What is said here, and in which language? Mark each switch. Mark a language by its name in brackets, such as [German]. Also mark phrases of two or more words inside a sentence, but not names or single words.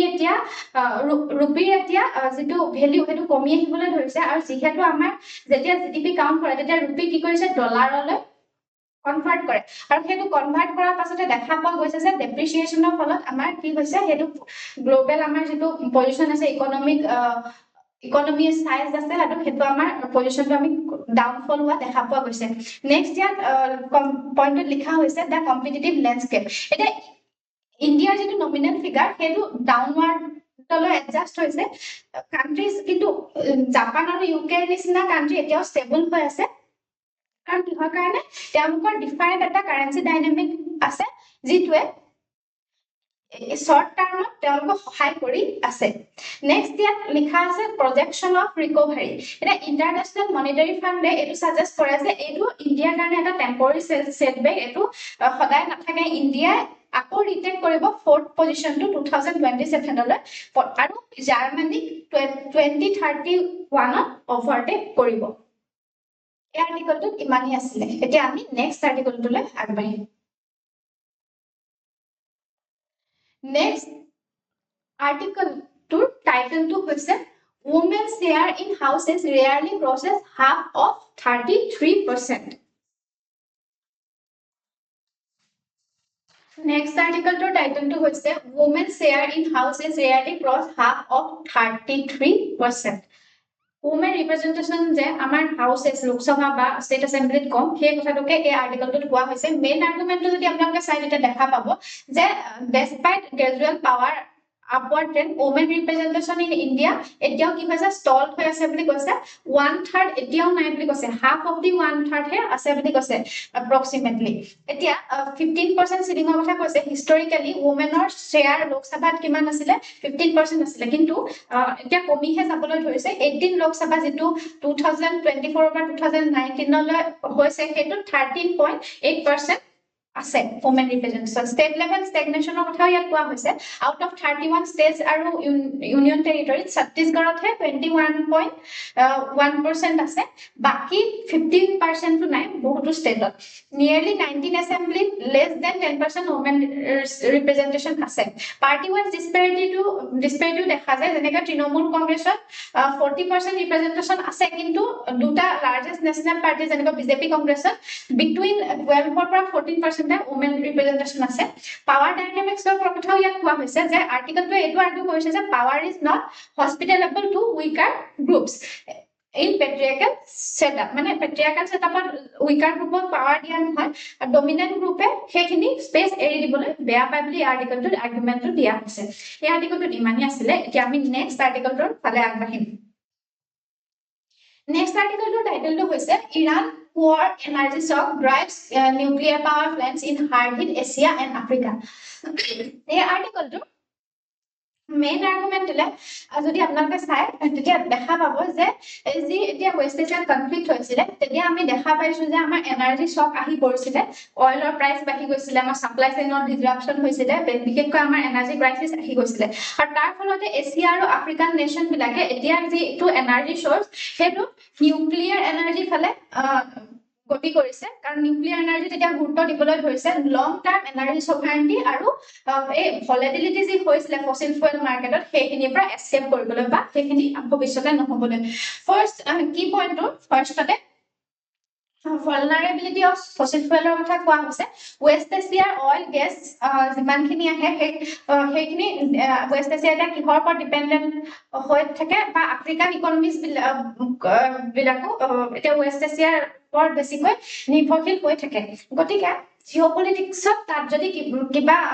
[Assamese] এতিয়া ৰুপিৰ এতিয়া যেটো ভ্যালু হেতু কমি আহিবলৈ ধৰিছে আৰু যেহেতু আমাৰ যেতিয়া [English] GDP count [Assamese] কৰে তেতিয়া ৰুপি কি কৰিছে ডলাৰলৈ কনভাৰ্ট কৰে আৰু হেতু কনভাৰ্ট কৰাৰ পাছতে দেখা পোৱা গৈছে যে ডেপ্ৰিচিয়েচনৰ ফলত আমাৰ কি হৈছে হেতু গ্লোবাল আমাৰ যেটো পজিশন আছে [English] economy size [Assamese] আছে হেতু আমাৰ পজিশনটো আমি ডাউনফল হোৱা দেখা পোৱা গৈছে নেক্সট ইয়াত পইণ্টত লিখা হৈছে [English] the competitive landscape [Assamese] এটা ইন্ডিয়াৰ যেটো [English] nominal figure [Assamese] হেতু ডাউনৱাৰ্ড তলৈ এডজাস্ট হৈছে কান্ট্ৰিজ কিন্তু জাপান আৰু ইউকে নিচিনা কান্ট্ৰি এতিয়াও ষ্টেবল হৈ আছে কাৰণ কিহৰ কাৰণে তেওঁলোকৰ ডিফাইন্ড এটা [English] currency dynamic [Assamese] আছে যিটোৱে [English] short term [Assamese] তেওঁলোকক সহায় কৰি আছে নেক্সট ইয়াত লিখা আছে [English] projection of recovery [Assamese] এটা ইন্টাৰনেশনাল মনিটাৰী ফাণ্ডে এটো সাজেষ্ট কৰে যে এটো ইন্ডিয়াৰ কাৰণে এটা [English] temporary setback [Assamese] এটো সদায় নাথাকে ইন্ডিয়া আকৌ ৰিটেক কৰিব [English] 4th position to [Assamese] 2027 লৈ আৰু জাৰ্মানী [English] 2031 [Assamese] অভাৰটেক কৰিব এই আৰ্টিকলটো ইমানই আছিল এতিয়া আমি নেক্সট আৰ্টিকলটোলৈ আগবাঢ়িম [English] Next article to title to question women's share in houses rarely crosses half of 33%. Next article to title to question women's share in houses rarely cross half of 33%. Women representation [Assamese] যে আমাৰ হাউসেস লোকসভা বা [English] state assemblyত [Assamese] কম সেই কথাটোকে এই আৰ্টিকলটোত কোৱা হৈছে [English] main argumentটো [Assamese] যদি আপোনালোকে চাই এটা দেখা পাব যে [English] despite gradual power upward trend women representation in India [Assamese] এতিয়াও কি হৈছে stalled হৈ আছে বুলি কৈছে 1/3 এতিয়াও নাই বুলি কৈছে [English] half of the 1/3 [Assamese] হে আছে বুলি কৈছে approximately এতিয়া 15% সিলিংৰ কথা কৈছে [English] historically womenৰ share [Assamese] লোকসভাত কিমান আছিল 15% আছিল কিন্তু এতিয়া কমিহে যাবলৈ ধৰিছে 18 লোকসভা যেটো 2024 পৰা 2019 লৈ হৈছে হেতু 13.8% আছে [English] women representation state level stagnationৰ [Assamese] কথা ইয়াত কোৱা হৈছে [English] out of 31 states [Assamese] আৰু [English] union territory [Assamese] ছত্তীশগড়ত হে 21.1% আছে বাকি 15% টো নাই বহুতো ষ্টেটত [English] nearly 19 assembly less than 10% women representation [Assamese] আছে [English] party wise disparity [Assamese] দেখা যায় যেনেকৈ তৃণমূল কংগ্ৰেছত 40% representation আছে কিন্তু দুটা [English] largest national party [Assamese] যেনেকৈ বিজেপি কংগ্ৰেছত [English] between 12 [Assamese] পৰা 14% [English] women representation [Assamese] আছে [English] power dynamics of [Assamese] কথা ইয়াত কোৱা হৈছে যে আৰ্টিকলটো এটো আৰ্গু কৰিছে যে [English] power is not hospitalable to weaker groups in patriarchal setup [Assamese] মানে [English] patriarchal setupত weaker groupক power [Assamese] দিয়া নহয় আৰু [English] dominant groupe [Assamese] সেইখিনি space এৰি দিবলৈ বেয়া পায় বুলি আৰ্টিকলটোৰ আৰ্গুমেন্টটো দিয়া হৈছে এই আৰ্টিকলটোত ইমানেই আছিলে এতিয়া আমি নেক্সট আৰ্টিকলটোৰ ফালে আগবাঢ়িম নেক্সট আৰ্টিকলটোৰ টাইটেলটো হৈছে ইৰাণ [English] war energy shock drives nuclear power plants in hard hit Asia and Africa [Assamese] এই আৰ্টিকলটো [English] main argument [Assamese] দিলে যদি আপোনালোকে চাই তেতিয়া দেখা পাব যে যি এতিয়া [English] West Asian conflict [Assamese] হৈছিলে তেতিয়া আমি দেখা পাইছো যে আমাৰ [English] energy shock [Assamese] আহি পৰিছিলে [English] oilৰ price [Assamese] বাঢ়ি গৈছিলে আমাৰ [English] supply chainৰ disruption [Assamese] হৈছিলে বিশেষকৈ আমাৰ [English] energy crisis [Assamese] আহি গৈছিলে আৰু তাৰ ফলতে এছিয়া আৰু [English] African nation [Assamese] বিলাকে এতিয়া যি এটো [English] energy source [Assamese] হেতু [English] nuclear energy [Assamese] ফালে গতি কৰিছে কাৰণ [English] nuclear energy [Assamese] তেতিয়া গুৰুত্ব দিবলৈ ধৰিছে [English] long term energy sovereignty [Assamese] আৰু এই ভলাটিলিটি যি হৈছিলে [English] fossil fuel marketত [Assamese] সেইখিনিৰ পৰা এস্কেপ কৰিবলৈ বা সেইখিনি ভৱিষ্যতে নহবলৈ ফাৰ্স্ট কি পইণ্টটো ফাৰ্স্টতে [English] vulnerability of fossil fuel [Assamese] কথা কোৱা হৈছে ওয়েস্ট এছিয়াৰ [English] oil gas [Assamese] যিমানখিনি আহে সেইখিনি ওয়েস্ট এছিয়া এটা কিহৰ ওপৰত ডিপেন্ডেন্ট হৈ থাকে বা [English] African economies [Assamese] বিলাকো এটা ওয়েস্ট এছিয়াৰ ওপৰত বেছিকৈ নিৰ্ভৰশীল হৈ থাকে গতিকে জিঅ'পলিটিক্সত তাত যদি কিবা